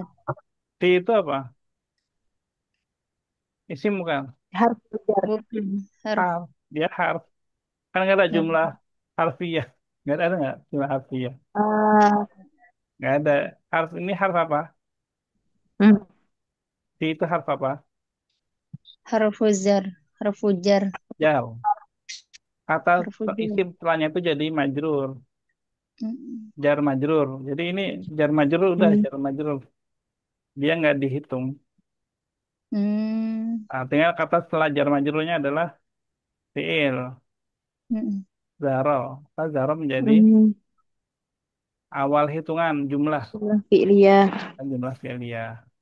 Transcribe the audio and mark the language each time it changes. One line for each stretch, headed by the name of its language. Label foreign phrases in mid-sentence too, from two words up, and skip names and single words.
Indonesian: Fi itu apa? Isim bukan?
Arabic: حرف جر.
Indonesian: Bukan. Harf. Harf. Dia harf. Kan nggak ada Harf.
Arabic: جملة حرفية.
Indonesian: Ada nggak
Arabic: جملة حرفية? Ah,
Indonesian: Nggak ada. Harf ini harf apa? hmm. Fi itu harf apa?
Arabic: حرف جر. حرف جر.
Indonesian: Jar. Kata
Arabic: حرف جر.
Indonesian: isim setelahnya itu jadi majrur. Mm.
Arabic: جار مجرور.
Indonesian: Jadi ini
Arabic: جار مجرور
Indonesian: udah Hmm. jar majrur. Dia nggak dihitung. Hmm. Nah, tinggal kata setelah jar majrurnya adalah fiil. Mm. Zaro. Kata zaro menjadi Hmm. awal hitungan jumlah. Fi'liyah.
Arabic: جملة فعلية.